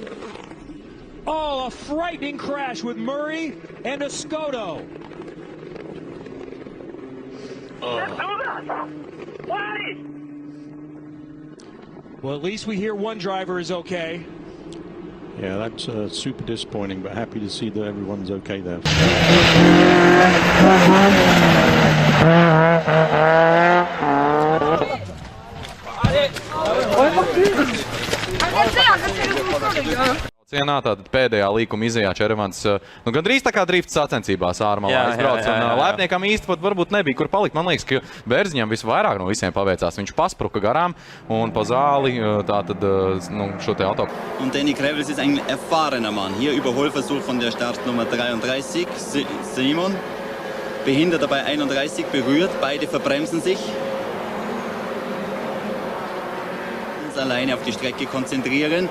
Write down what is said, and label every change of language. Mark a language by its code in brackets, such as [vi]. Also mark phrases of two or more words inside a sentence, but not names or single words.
[en] Oh, a frightening crash with Murray and Escoto. Well, at least we hear one driver is okay. Yeah, that's super disappointing, but happy to see that everyone's okay there. [lv] Cienā tātad pēdējā līkuma izejā Červans, nu gandrīz tā kā drifts sacensībās ārmalā aizbrauc, un laipniekam īsti pat varbūt nebija kur palikt. Man liekas, ka Bērziņam visvairāk no visiem paveicās. Viņš paspruka garām un pa zāli tātad šo te auto. [de] Und Danny Krevels ist ein erfahrener Mann. Hier Überholversuch von der Startnummer 33, Simon. Behindert dabei 31, berührt, beide verbremsen sich. Alleine auf die Strecke konzentrieren.